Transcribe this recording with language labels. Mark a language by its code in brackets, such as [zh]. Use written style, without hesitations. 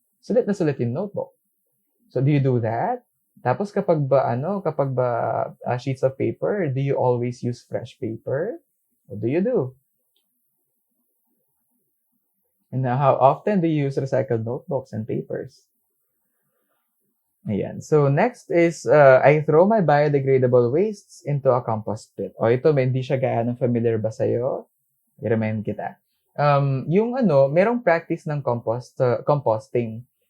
[tl] Sulit na sulit yung notebook. [en] So, do you do that? [tl] Tapos kapag ba [en] sheets of paper, do you always use fresh paper? What do you do? And how often do you use recycled notebooks and papers? Ayan. So next is I throw my biodegradable wastes into a compost pit. [tl] O ito, hindi siya gaano familiar ba sa'yo? I-remind kita. Merong practice ng composting.